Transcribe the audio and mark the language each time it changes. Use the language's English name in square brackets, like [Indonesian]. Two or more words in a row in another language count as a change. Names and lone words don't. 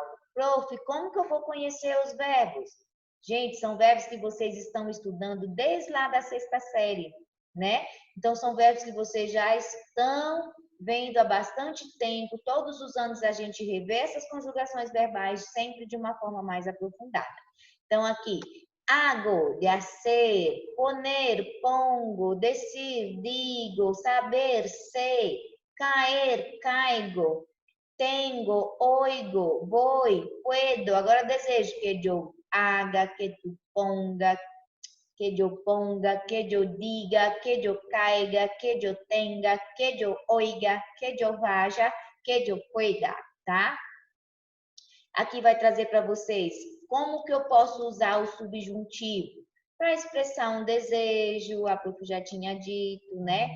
[Portuguese] Prof, como que eu vou conhecer os verbos? Gente, são verbos que vocês estão estudando desde lá da sexta série, né? Então, são verbos que vocês já estão vendo há bastante tempo. Todos os anos a gente revê essas conjugações verbais sempre de uma forma mais aprofundada. Então, aqui, [Spanish] hago, de hacer, poner, pongo, decir, digo, saber, sei, caer, caigo, tengo, oigo, voy, puedo. [Portuguese] Agora desejo que eu haga, que tu ponga, que eu ponga, que eu diga, que eu caiga, que eu tenga, que eu oiga, que eu vaja, que eu pueda, tá? Aqui vai trazer para vocês como que eu posso usar o subjuntivo para expressar um desejo, a prof já tinha dito, né?